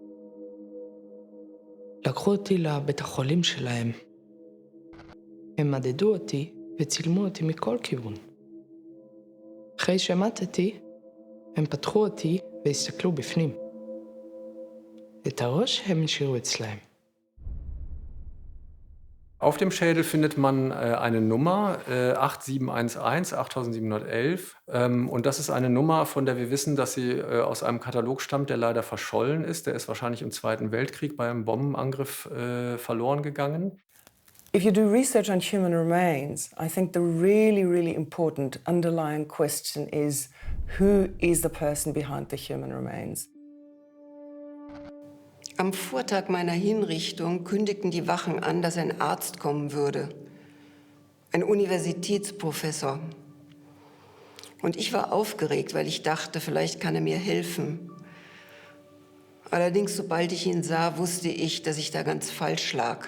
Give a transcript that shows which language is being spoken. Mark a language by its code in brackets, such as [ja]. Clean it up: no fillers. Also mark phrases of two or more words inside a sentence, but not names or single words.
[he] לקחו אותי לבית החולים שלהם. הם מדדו אותי וצילמו אותי מכל כיוון. אחרי שמתתי, הם פתחו אותי והסתכלו בפנים. את הראש הם השאירו אצלהם. [de] Auf dem Schädel findet man eine Nummer, 8711, 8711. Und das ist eine Nummer, von der wir wissen, dass sie aus einem Katalog stammt, der leider verschollen ist. Der ist wahrscheinlich im Zweiten Weltkrieg bei einem Bombenangriff verloren gegangen. [en] If you do research on human remains, I think the really, really important underlying question is, who is the person behind the human remains? [de] Am Vortag meiner Hinrichtung kündigten die Wachen an, dass ein Arzt kommen würde, ein Universitätsprofessor. Und ich war aufgeregt, weil ich dachte, vielleicht kann er mir helfen. Allerdings, sobald ich ihn sah, wusste ich, dass ich da ganz falsch lag.